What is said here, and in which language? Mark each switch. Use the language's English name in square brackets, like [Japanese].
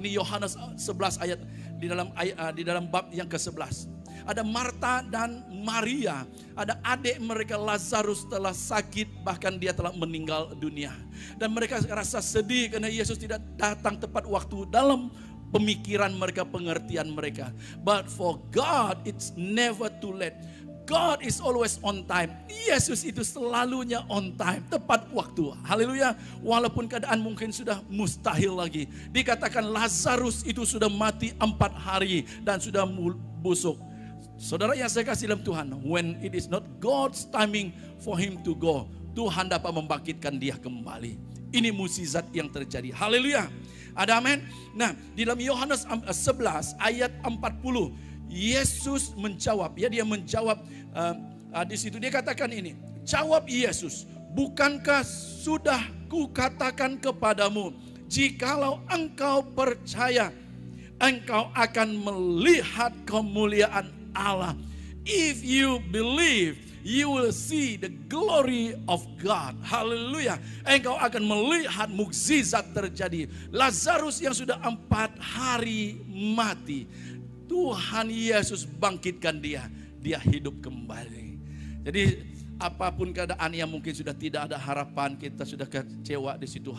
[Malay] Ini Yohanes 11 ayat di dalam bab yang ke-11. Ada Marta dan Maria, ada adik mereka Lazarus telah sakit, bahkan dia telah meninggal dunia. Dan mereka rasa sedih karena Yesus tidak datang tepat waktu dalam pemikiran mereka, pengertian mereka. [English] But for God it's never too late. God is always on time. [Malay] Yesus itu selalunya on time, tepat waktu. Haleluya. Walaupun keadaan mungkin sudah mustahil lagi. Dikatakan Lazarus itu sudah mati 4 hari dan sudah busuk. Saudara yang saya kasih dalam Tuhan, [English] when it is not God's timing for him to go, [Malay] Tuhan dapat membangkitkan dia kembali. Ini mukjizat yang terjadi. Haleluya. Ada amin. Nah, di dalam Yohanes 11 ayat 40, Yesus menjawab, ya dia menjawab di situ dia katakan ini. Jawab Yesus, bukankah sudah kukatakan kepadamu, jikalau engkau percaya, engkau akan melihat kemuliaan Allah. [English] If you believe, you will see the glory of God. [Malay] Haleluya. Engkau akan melihat mukjizat terjadi. Lazarus yang sudah 4 hari mati, Tuhan Yesus bangkitkan dia. Dia hidup kembali. Jadi apapun keadaan yang mungkin sudah tidak ada harapan, kita sudah kecewa di situ.